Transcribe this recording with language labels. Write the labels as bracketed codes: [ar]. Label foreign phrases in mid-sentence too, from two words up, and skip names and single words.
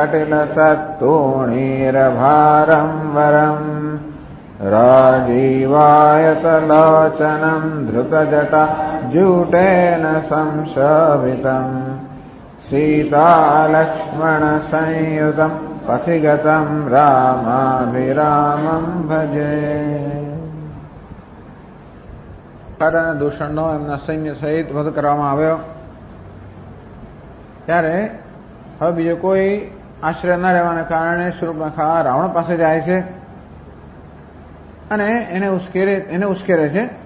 [sa] कटिलसत्तूणीरभारम् वरम् राजीवायतलोचनम् धृतजटा जूटेन संशोभितम् सीतालक्ष्मणसंयुतम् पथिगतम् रामाभिरामम् भजे. [gu] દૂષણનો એમના સૈન્ય સહિત વધ કરવામાં આવ્યો. ત્યારે હવે બીજો કોઈ આશ્રય ન રહેવાને કારણે શૂર્પણખા રાવણ પાસે જાય છે અને એને ઉશ્કેરે છે.